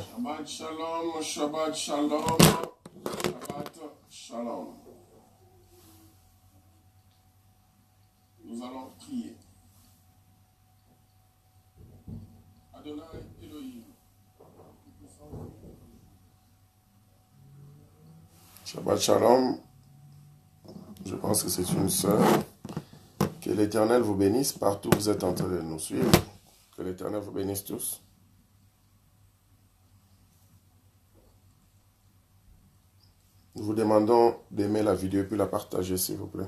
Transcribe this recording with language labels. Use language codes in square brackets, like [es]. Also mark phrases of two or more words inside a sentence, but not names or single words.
[he] שבת שלום, שבת שלום, שבת שלום. [fr] Nous allons prier. Adonai Elohim. [he] שבת שלום. [fr] Je pense que c'est une sœur. Que l'Éternel vous bénisse partout où vous êtes en train de nous suivre. Que l'Éternel vous bénisse tous. Nous vous demandons d'aimer la vidéo et puis la partager s'il vous plaît.